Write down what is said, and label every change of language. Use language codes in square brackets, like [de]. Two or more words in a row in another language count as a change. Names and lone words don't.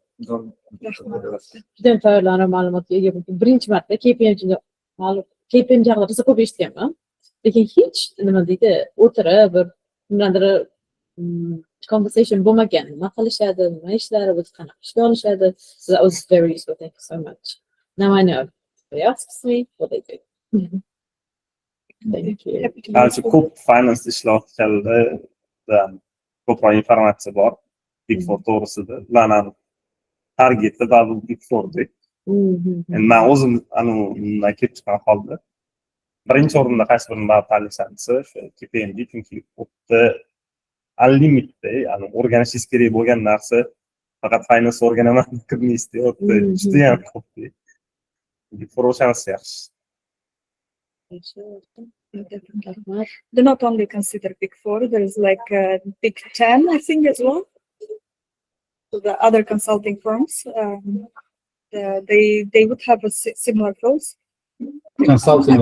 [uz] Juda ham tayyorlanib ma'lumotga ega bo'ldim. Birinchi marta KPMG haqida rosa ko'p eshitganman. Lekin hech nima deydi, o'tirib bir nimanidir conversation bo'lmagan. Nima qilishadi, nima ishlari, o'zi qanaqa ishga olishadi. [en] So that was very useful. Thank you so much. Now I know. They ask me what they do. Thank you. [uz] Hozir ko'p finance ishlayotganlarda ko'proq informatsiya bor. Big Four to'g'risida. Ularning targeti va Big Fourda. Endi men o'zim undan kelib chiqqan holda birinchi o'rinda qaysi birini tanlasam desa, KPMG, chunki o'tda unlimited, o'rganishingiz kerak bo'lgan narsa faqat finance o'rganaman kirmaysiz, o'tda juda ham ko'p. Big Four o'shanisi yaxshi. [en] They not only consider Big Four, there is like Big 10, I think, as well. So the other consulting firms, they would have a similar flows. Consulting,